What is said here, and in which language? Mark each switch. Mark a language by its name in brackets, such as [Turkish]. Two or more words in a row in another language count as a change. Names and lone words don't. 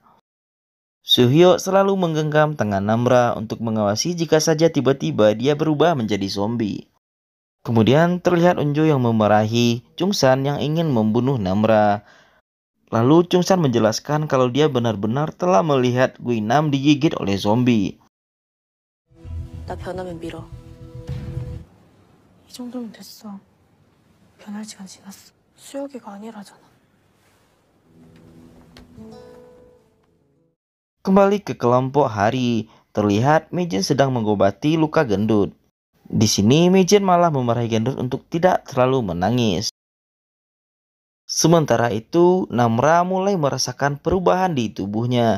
[Indonesian] Suhyo selalu menggenggam tangan Namra untuk mengawasi jika saja tiba-tiba dia berubah menjadi zombie. Kemudian terlihat Unjo yang memarahi Chungsan yang ingin membunuh Namra. Lalu Chungsan menjelaskan kalau dia benar-benar telah melihat Guinam digigit oleh zombie. [Korean] 나 변하면 밀어. 이 정도면 됐어. 변할 시간 지났어. 수혁이가 아니라잖아. [Indonesian] Kembali ke kelompok Hari, terlihat Mijin sedang mengobati luka gendut. Di sini Mijin malah memarahi gendut untuk tidak terlalu menangis. Sementara itu, Namra mulai merasakan perubahan di tubuhnya.